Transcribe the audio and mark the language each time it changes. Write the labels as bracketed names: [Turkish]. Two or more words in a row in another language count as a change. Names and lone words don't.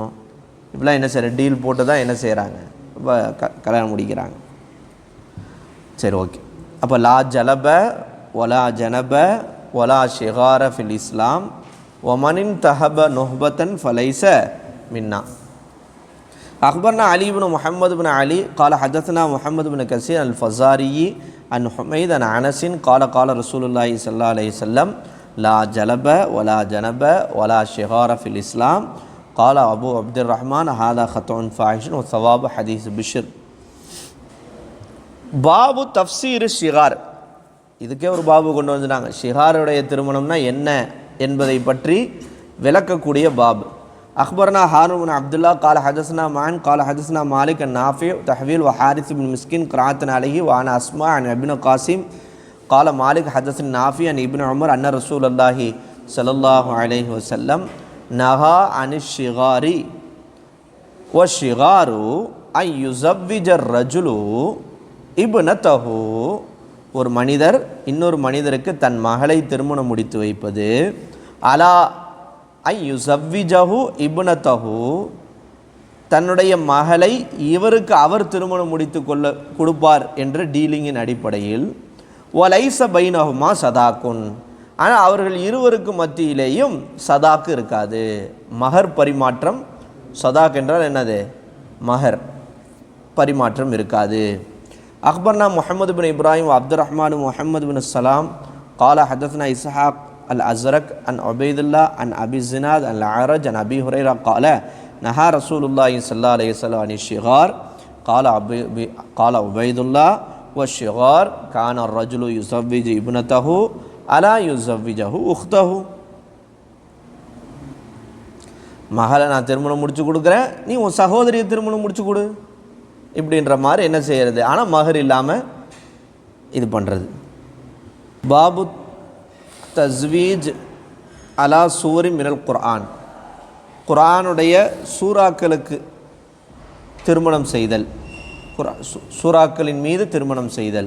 [Tamil] இப்படிலாம் என்ன செய்கிற டீல் போட்டு தான் என்ன செய்கிறாங்க, இப்போ கல்யாணம் முடிக்கிறாங்க. சரி, ஓகே. [Arabic] அப்போ لا جلب ولا جنب ولا شغار في الإسلام ومن انتهب نهبة فليس منا. أخبرنا علي بن محمد بن علي قال حدثنا محمد بن كثير الفزاري عن حميد عن أنس قال قال رسول الله صلى الله عليه وسلم لا جلب ولا جنب ولا شغار في الإسلام قال أبو عبد الرحمن هذا خطأ فاحش وثواب حديث بشر. باب تفسير الشغار, [Tamil] இதுக்கே ஒரு பாபு கொண்டு வந்துட்டாங்க. ஷிகாருடைய திருமணம்னா என்ன என்பதை பற்றி விளக்கக்கூடிய பாபு. [Arabic] أخبرنا هارون بن عبد الله قال حدثنا معن قال حدثنا مالك النافع تحويل وحارث بن مسكين قراءة عليه وأنا أسمع عن ابن قاسم قال مالك حدثنا نافع عن ابن عمر أن رسول الله صلى الله عليه وسلم نهى عن الشغار والشغار أن يزوج الرجل ابنته. [Tamil] ஒரு மனிதர் இன்னொரு மனிதருக்கு தன் மகளை திருமணம் முடித்து வைப்பது, [Arabic] على أن يزوجه ابنته, [Tamil] தன்னுடைய மகளை இவருக்கு அவர் திருமணம் முடித்து கொடுப்பார் என்ற டீலிங்கின் அடிப்படையில், [Arabic] وليس بينهما صداق, [Tamil] ஆனால் அவர்கள் இருவருக்கு மத்தியிலேயும் சதாக்கு இருக்காது, மகர் பரிமாற்றம். சதாக் என்றால் என்னது, மகர் பரிமாற்றம் இருக்காது. [Arabic] أخبرنا محمد بن إبراهيم عبد الرحمن محمد بن سلام قال حدثنا إسحاق الأزرق عن عبيد الله عن أبي الزناد عن الأعرج عن أبي هريرة قال نهى رسول الله صلى الله عليه وسلم عن الشغار قال عبيد الله والشغار كان الرجل يزوج ابنته ألا يزوجه أخته. [Tamil] மகளை நான் திருமணம் முடிச்சு கொடுக்குறேன், நீ உன் சகோதரியை திருமணம் முடிச்சு கொடு இப்படின்ற மாதிரி என்ன செய்கிறது, ஆனால் மகர் இல்லாமல் இது பண்ணுறது. [Arabic] باب التزويج على سور من القرآن, [Tamil] குர்ஆனுடைய சூறாக்களுக்கு திருமணம் செய்தல், சூறாக்களின் மீது திருமணம் செய்தல்.